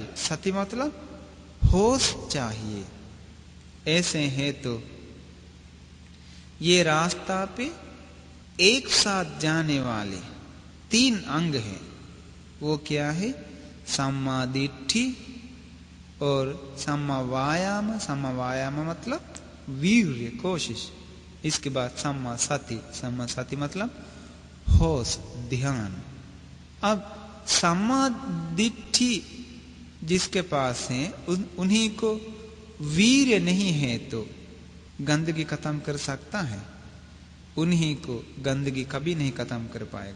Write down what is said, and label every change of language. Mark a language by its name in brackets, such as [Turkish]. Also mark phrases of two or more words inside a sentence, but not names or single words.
[Hindi] सति मतलब होश चाहिए। ऐसे है तो ये रास्ता पे एक साथ जाने वाले 3 अंग हैं। वो क्या है? [Pali] सम्मा दिट्ठी [Hindi] और [Pali] सम्मा वायाम। सम्मा वायाम [Hindi] मतलब वीर्य, कोशिश। इसके बाद [Pali] सम्मा सति। सम्मा सति [Hindi] मतलब होश, ध्यान। अब [Pali] सम्मा दिट्ठी [Hindi] जिसके पास है उन्हीं को वीर्य नहीं है तो गंदगी खत्म कर सकता है? उन्हीं को गंदगी कभी नहीं खत्म कर पाएगा।